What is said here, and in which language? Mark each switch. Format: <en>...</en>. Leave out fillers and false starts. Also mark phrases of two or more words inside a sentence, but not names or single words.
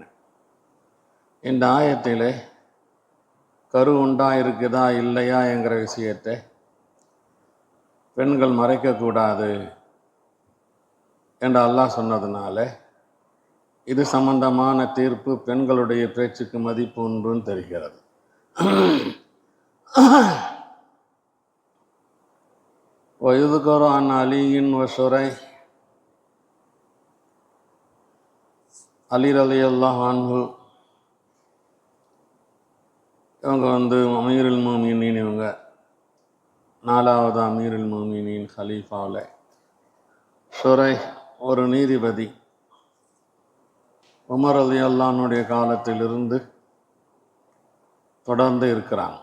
<ta>இந்த ஆயத்திலே கரு உண்டாயிருக்குதா இல்லையா என்கிற விஷயத்தை பெண்கள் மறைக்கக்கூடாது என்று அல்லாஹ் சொன்னதுனால இது சம்பந்தமான தீர்ப்பு பெண்களுடைய பேச்சுக்கு மதிப்பு உண்டுன்னு தெரிகிறது.</ta> <ar>وَيُذْكَرُ عَنْ عَلِيٍّ وَشُرَيْحٍ.</ar> <ta>அலி</ta> <ar>رضي الله عنه</ar> <ta>இவங்க</ta> <ar>أمير المؤمنين,</ar> <ta>இவங்க 4வது</ta> <ar>أمير المؤمنين</ar> <ta>ஹலீஃபாவில். ஷுரைஹ் ஒரு நீதிபதி, உமர்</ta> <ar>رضي الله عنه</ar> <ta>காலத்திலிருந்து தொடர்ந்து இருக்கிறாங்க.</ta>